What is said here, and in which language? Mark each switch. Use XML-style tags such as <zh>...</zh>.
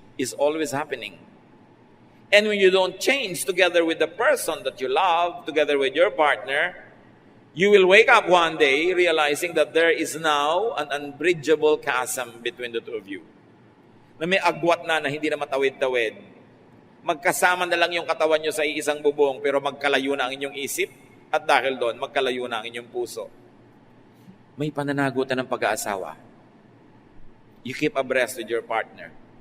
<en>is always happening. And when you don't change together with the person that you love, together with your partner, you will wake up one day realizing that there is now an unbridgeable chasm between the two of you.</en> <tl>Na may agwat na hindi na matawid-tawid. Magkasama na lang yung katawan nyo sa isang bubong pero magkalayo na ang inyong isip at dahil doon, magkalayo na ang inyong puso. May pananagutan ng pag-aasawa.</tl> <en>You keep abreast with your partner.</en>